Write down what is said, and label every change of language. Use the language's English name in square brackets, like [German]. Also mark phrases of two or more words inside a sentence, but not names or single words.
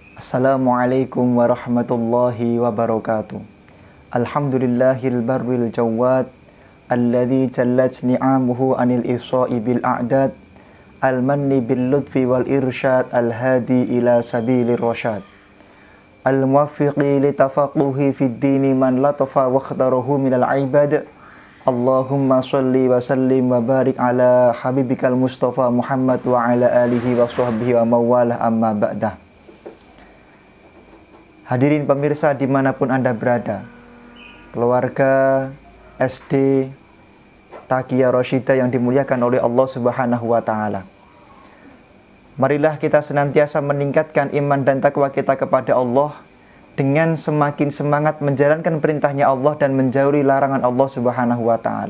[Arabic] السلام عليكم ورحمة الله وبركاته. الحمد لله البر الجواد الذي جلت نعمه عن الإحصاء بالأعداد المان باللطف والإرشاد الهادي إلى سبيل الرشاد الموفق للتفقه في الدين من لطف واختاره من العباد. اللهم صل وسلم وبارك على حبيبك المصطفى محمد وعلى آله وصحبه ومن والاه أما بعد. [Indonesian] Hadirin pemirsa dimanapun Anda berada, keluarga SD Taqiyah Rasyidah yang dimuliakan oleh Allah [Arabic] سبحانه وتعالى, [Indonesian] marilah kita senantiasa meningkatkan iman dan takwa kita kepada Allah dengan semakin semangat menjalankan perintahnya Allah dan menjauhi larangan Allah [Arabic] سبحانه وتعالى.